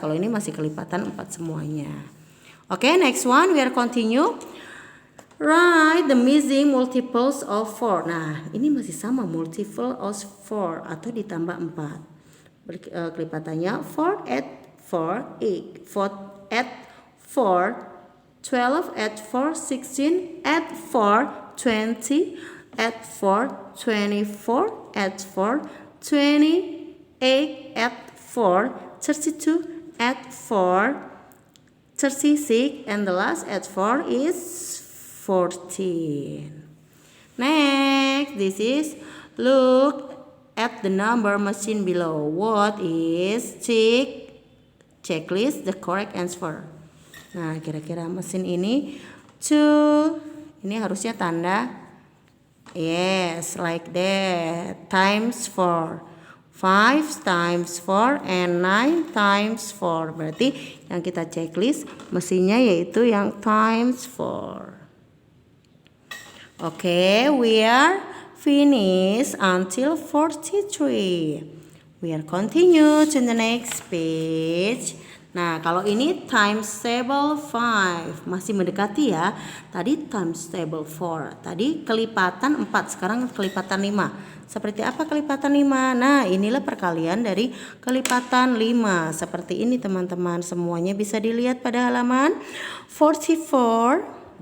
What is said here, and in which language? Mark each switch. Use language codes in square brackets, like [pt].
[id] Kalau ini masih kelipatan 4 semuanya. [en] Okay, next one, we are continue. Write the missing multiples of 4. [id] Nah, ini masih sama, [en] multiple of 4 [id] atau ditambah 4. Kelipatannya [en] 4 add 4 8, 4 add 4 12, add 4 16, add 4 20, add 4 24, add 4 28, add 4 32, add 4 36, and the last add 4 is 14. Next, this is look at the number machine below. What is checklist the correct answer? [id] Nah, kira-kira mesin ini 2, ini harusnya tanda yes, [en] like that, times 4. 5 times 4 and 9 times 4. [id] Berarti yang kita checklist mesinnya yaitu yang times 4. [en] Okay, we are finish until 43. We are continue to the next page. [id] Nah, kalau ini times table 5 masih mendekati ya. Tadi times table 4. Tadi kelipatan 4, sekarang kelipatan 5. Seperti apa kelipatan 5? Nah, inilah perkalian dari kelipatan 5. Seperti ini teman-teman. Semuanya bisa dilihat pada halaman 44.